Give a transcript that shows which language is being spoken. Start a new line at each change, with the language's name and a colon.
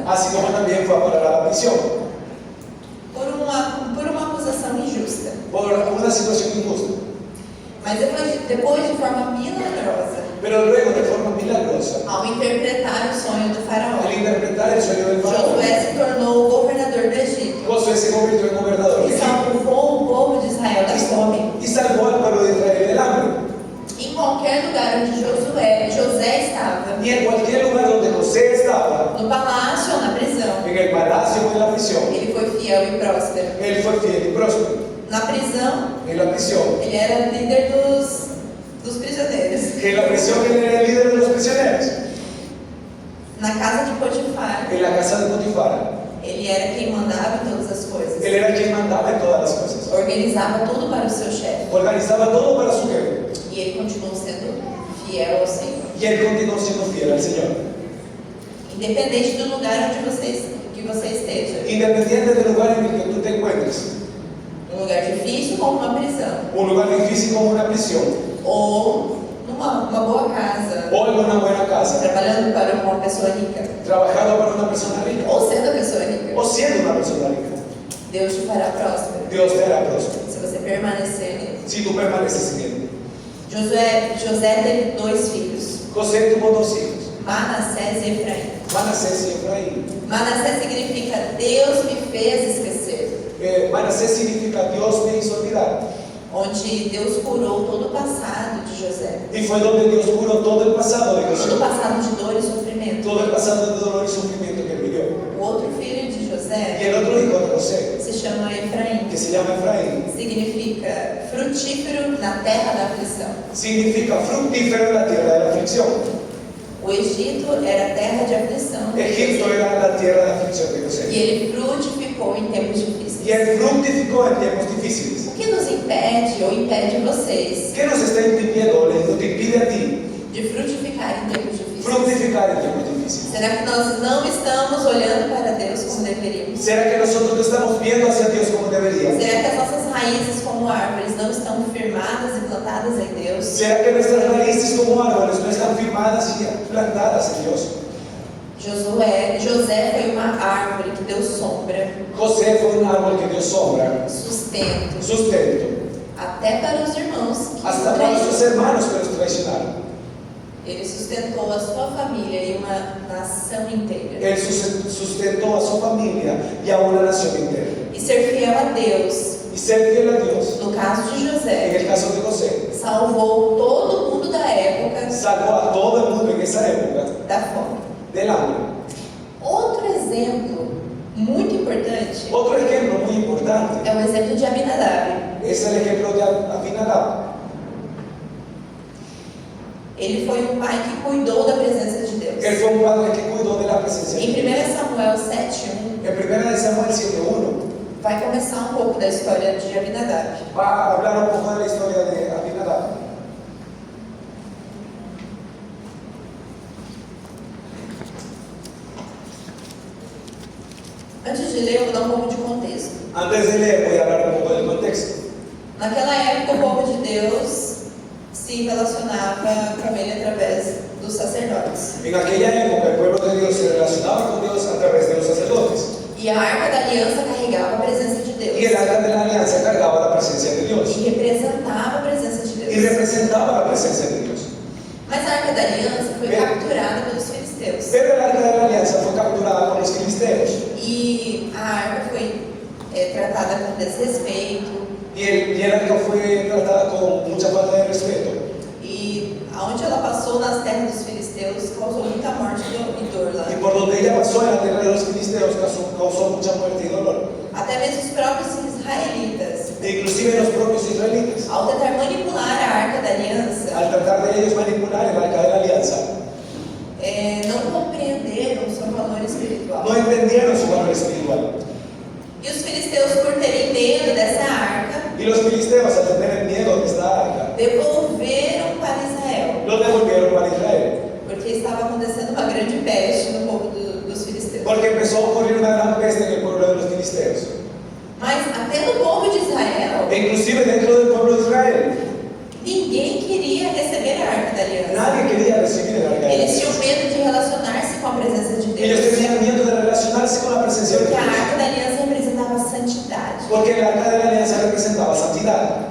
Spanish: así como también fue a parar a la prisión
Portuguese: Por uma acusação injusta.
Spanish: por una situación injusta.
Portuguese: Mas depois de forma milagrosa,
Spanish: Pero luego, de forma milagrosa,
Portuguese: ao interpretar o sonho do faraó,
Spanish: al interpretar el sueño del faraón,
Portuguese: Josué se tornou o governador do Egito
Spanish: Josué se convirtió en gobernador de
Portuguese: e
Spanish: Egipto
Portuguese: salvou o povo de Israel da fome.
Spanish: y salvó al pueblo de Israel del hambre.
Portuguese: Em qualquer lugar onde José estava,
Spanish: Y en cualquier lugar donde José estaba,
Portuguese: no palácio ou na prisão,
Spanish: en el palacio o en la prisión,
Portuguese: ele foi fiel e próspero.
Spanish: él fue fiel y próspero.
Portuguese: Na prisão,
Spanish: En la prisión,
Portuguese: ele era líder dos prisioneiros.
Spanish: en la prisión él era el líder de los prisioneros.
Portuguese: Na casa de Potifar,
Spanish: En la casa de Potifar,
Portuguese: ele era quem mandava em todas as coisas.
Spanish: él era quien mandaba en todas las cosas.
Portuguese: Organizava tudo para o seu chefe.
Spanish: Organizaba todo para su jefe.
Portuguese: E ele continuou sendo fiel ao Senhor.
Spanish: Y él continuó siendo fiel al Señor.
Portuguese: Independente do lugar onde você esteja.
Spanish: Independiente del lugar en el que tú te encuentres.
Portuguese: Um lugar difícil como uma prisão.
Spanish: Un lugar difícil como una prisión.
Portuguese: Ou num uma boa casa,
Spanish: o en una buena casa,
Portuguese: trabalhando para uma pessoa rica,
Spanish: trabajando para una persona rica
Portuguese: ou sendo a pessoa rica,
Spanish: o siendo una persona rica,
Portuguese: Deus te fará próspero
Spanish: Dios te hará próspero
Portuguese: se você permanecer nele.
Spanish: si tú permaneces en él.
Portuguese: José teve 2 filhos,
Spanish: José tuvo 2 hijos,
Portuguese: Manassés e Efraim.
Spanish: Manasés y Efraín.
Portuguese: Manassés significa Deus me fez esquecer,
Spanish: Manasés significa Dios me hizo olvidar.
Portuguese: onde Deus curou todo o passado de José,
Spanish: Y fue donde Dios curó todo el pasado de
Portuguese: todo o
Spanish: José,
Portuguese: passado de dor e sofrimento.
Spanish: todo el pasado de dolor y sufrimiento que él vivió.
Portuguese: O outro filho de
Spanish: Y José el otro hijo de José,
Portuguese: se chama Efraim,
Spanish: que se llama Efraín,
Portuguese: significa frutífero na terra da aflição.
Spanish: significa fructífero en la tierra de la aflicción.
Portuguese: O Egito era terra de aflição de
Spanish: Egipto José, era la tierra de aflicción de
Portuguese: e
Spanish: José.
Portuguese: ele frutificou em tempos difíceis.
Spanish: Y él fructificó en tiempos difíciles.
Portuguese: O que nos impede ou impede vocês
Spanish: ¿Qué nos está impidiendo o lo que impide a ti
Portuguese: de frutificar em tempos difíceis?
Spanish: fructificar en tiempos difíciles?
Portuguese: Será que nós não estamos olhando para Deus como deveríamos?
Spanish: ¿Será que nosotros no estamos viendo hacia Dios como deberíamos?
Portuguese: Será que as nossas raízes como árvores não estão firmadas e plantadas em Deus?
Spanish: ¿Será que nuestras raíces como árboles no están firmadas y plantadas en Dios?
Portuguese: José foi uma árvore que deu sombra,
Spanish: José fue un árbol que dio sombra,
Portuguese: sustento,
Spanish: sustento,
Portuguese: até para os irmãos que
Spanish: hasta
Portuguese: o
Spanish: para sus
Portuguese: traíram.
Spanish: hermanos que los traicionaron.
Portuguese: Ele sustentou a sua família e uma nação inteira.
Spanish: Él sustentó a su familia y a una nación entera.
Portuguese: E ser fiel a Deus,
Spanish: Y ser fiel a Dios,
Portuguese: no caso de
Spanish: en
Portuguese: José,
Spanish: el caso de José,
Portuguese: salvou todo mundo da época
Spanish: salvó a todo el mundo en esa época
Portuguese: da fome.
Spanish: del hambre.
Portuguese: Outro exemplo muito importante
Spanish: Otro ejemplo muy importante
Portuguese: é o exemplo de Abinadab.
Spanish: es el ejemplo de Abinadab.
Portuguese: Ele foi um pai que cuidou da presença de Deus.
Spanish: Él fue un padre que cuidó de la presencia de
Portuguese: Em
Spanish: Dios.
Portuguese: 1 Samuel 7:1
Spanish: En 1 Samuel 7:1
Portuguese: vai começar um pouco da história de Abinadab.
Spanish: va a hablar un poco de la historia de Abinadab.
Portuguese: Antes de ler, eu vou dar um pouco de contexto.
Spanish: Antes de leer voy a hablar un poco del contexto.
Portuguese: Naquela época, o povo de Deus se relacionava com ele através dos sacerdotes.
Spanish: En aquella época el pueblo de Dios se relacionaba con Dios a través de los sacerdotes.
Portuguese: E a arca da aliança carregava a presença de Deus.
Spanish: Y el arca de la alianza cargaba la presencia de Dios
Portuguese: E representava a presença de
Spanish: y
Portuguese: Deus.
Spanish: representaba la presencia de Dios.
Portuguese: Mas a arca da aliança foi capturada pelos filisteus.
Spanish: Pero el arca de la alianza fue capturada por los filisteos
Portuguese: E a arca foi tratada com desrespeito.
Spanish: y el arca fue tratada con mucha falta de respeto.
Portuguese: E aonde ela passou nas terras dos filisteus causou muita morte e dor lá.
Spanish: Y por donde ella pasó en la tierra de los filisteos causó mucha muerte y dolor.
Portuguese: Até mesmo os próprios israelitas,
Spanish: E inclusive los propios israelitas,
Portuguese: ao tentar manipular a arca da aliança,
Spanish: al tratar de ellos manipular el arca de la alianza,
Portuguese: não compreenderam o seu valor espiritual.
Spanish: no entendieron su valor espiritual.
Portuguese: E os filisteus, por terem medo dessa arca,
Spanish: Y los filisteos, al tener miedo de esta arca,
Portuguese: devolveram para Israel,
Spanish: lo devolvieron para Israel.
Portuguese: porque estava acontecendo uma grande peste no povo dos filisteus.
Spanish: Porque empezó a ocurrir una gran peste en el pueblo de los filisteos.
Portuguese: Mas até no povo de Israel,
Spanish: E inclusive dentro del pueblo de Israel,
Portuguese: ninguém queria receber a arca da aliança.
Spanish: nadie quería recibir el arca de la
Portuguese: Eles tinham
Spanish: alianza.
Portuguese: medo de relacionar-se com a presença de
Spanish: Ellos
Portuguese: Deus,
Spanish: tenían miedo de relacionarse con la presencia de
Portuguese: porque a
Spanish: Dios.
Portuguese: arca da aliança representava a santidade.
Spanish: Porque el arca de la alianza representaba santidad.